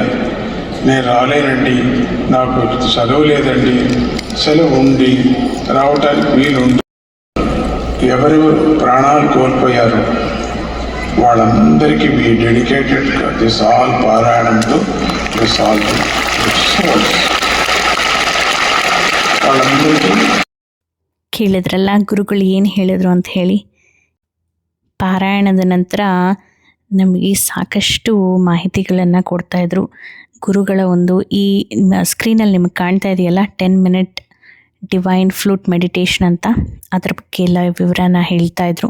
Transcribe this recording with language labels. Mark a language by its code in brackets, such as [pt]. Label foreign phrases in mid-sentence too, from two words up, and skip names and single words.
[te] నేను రాలేనండి, నాకు సెలవు లేదండి, సెలవు ఉండి రావటానికి వీలుండి ఎవరెవరు ప్రాణాలు కోల్పోయారు వాళ్ళందరికీ [en] we dedicated this all [te] పారాయణంతో [en] this all [te] వాళ్ళందరికీ. [kn] ಕೇಳಿದ್ರಲ್ಲ ಗುರುಗಳು ಏನು ಹೇಳಿದ್ರು ಅಂತ ಹೇಳಿ. ಪಾರಾಯಣದ ನಂತರ ನಮಗೆ ಸಾಕಷ್ಟು ಮಾಹಿತಿಗಳನ್ನು ಕೊಡ್ತಾಯಿದ್ರು ಗುರುಗಳ ಒಂದು ಈ ಸ್ಕ್ರೀನಲ್ಲಿ ನಿಮಗೆ ಕಾಣ್ತಾ ಇದೆಯಲ್ಲ [en] 10 minute divine flute meditation [kn] ಅಂತ, ಅದ್ರ ಬಗ್ಗೆ ಎಲ್ಲ ವಿವರನ ಹೇಳ್ತಾಯಿದ್ರು.